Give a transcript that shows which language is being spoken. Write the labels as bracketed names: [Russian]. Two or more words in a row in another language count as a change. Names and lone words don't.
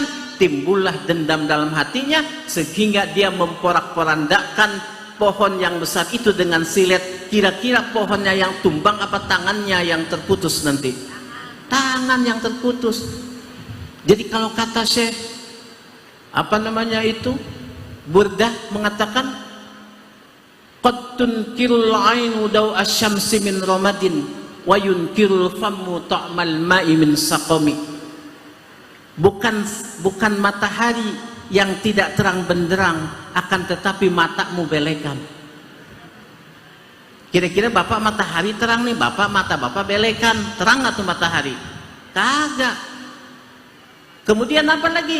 [Indonesian] Timbullah dendam dalam hatinya sehingga dia memporak-porandakan pohon yang besar itu dengan silet. Kira-kira pohonnya yang tumbang apa tangannya yang terputus nanti? Tangan yang terputus. Jadi kalau kata Syekh Burdah mengatakan [Arabic] قد تنكر العين ضوء الشمس من رمد وينكر الفم طعم الماء من سقم. [Indonesian] Bukan matahari yang tidak terang benderang, akan tetapi matamu belekan. Kira-kira bapak matahari terang nih, mata bapak belekan, terang atau matahari? Kagak. Kemudian apa lagi?